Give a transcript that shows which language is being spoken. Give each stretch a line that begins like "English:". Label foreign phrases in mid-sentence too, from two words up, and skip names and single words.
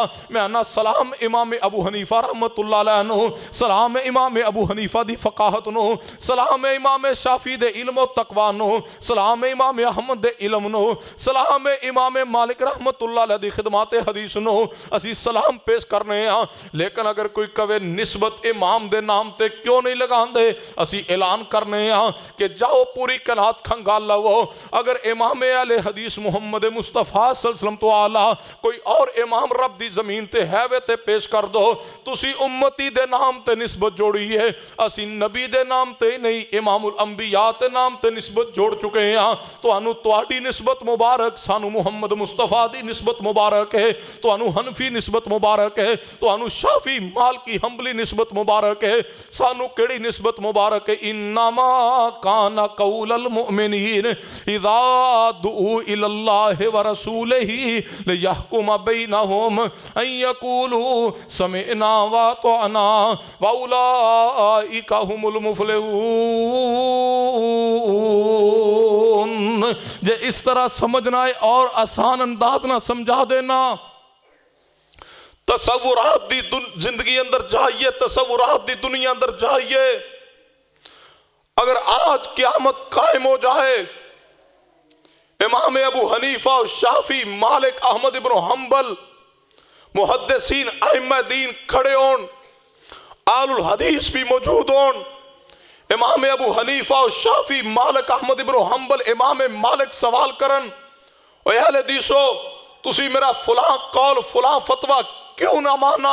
Punjabi: میں انا سلام امام ابو حنیفہ
Arabic: رحمت اللہ علیہ
Punjabi: نو، سلام امام ابو حنیفہ دی فقاہت نو، سلام امام شافی دے علم و تقوی نو، سلام امام احمد دے علم نو، سلام امام مالک
Arabic: رحمت اللہ علیہ
Punjabi: دی خدمات حدیث نو اسی سلام پیش کرنے ہاں۔ لیکن اگر کوئی کہے نسبت امام دے نام تے کیوں نہیں لگان دے، اسی اعلان کرنے ہاں کہ جاؤ پوری کائنات کھنگال لو، اگر امام اہل حدیث محمد مصطفیٰ
Arabic: صلی اللہ علیہ وسلم
Punjabi: تو آلہ کوئی اور امام رب دی زمین تے ہے وے تے پیش کر دو، تسی امتی دے نام تے نسبت جوڑی ہے، اسی نبی دے نام تے نہیں امام الانبیاء تے نام تے نسبت جوڑ چکے ہیں۔ تو انو تواڈی نسبت مبارک، سانو محمد مصطفیٰ دی نسبت مبارک ہے، تو انو حنفی نسبت مبارک ہے، تو انو شافی مالکی حنبلی نسبت مبارک ہے، سانو کیڑی نسبت مبارک ہے؟
Arabic: انما کان قول المؤمنین اذا دعوا الی اللہ ورسولہ لیحکم بینہم ان یقولوا سمعنا واطعنا واولئک هم المفلحون۔
Punjabi: جے اس طرح سمجھنا ہے اور آسان انداز نہ سمجھا دینا، تصورات دی زندگی اندر جائیے، تصورات دی دنیا اندر جائیے۔ اگر آج قیامت قائم ہو جائے، امام ابو حنیفہ شافی مالک احمد ابن حنبل محدثین ائمہ دین کھڑے ہون، آل الحدیث بھی موجود ہون، امام ابو حنیفہ شافی مالک احمد ابن حنبل امام مالک سوال کرن، اے اہل حدیثو تسی میرا فلاں قول فلاں فتوہ کیوں نہ مانا؟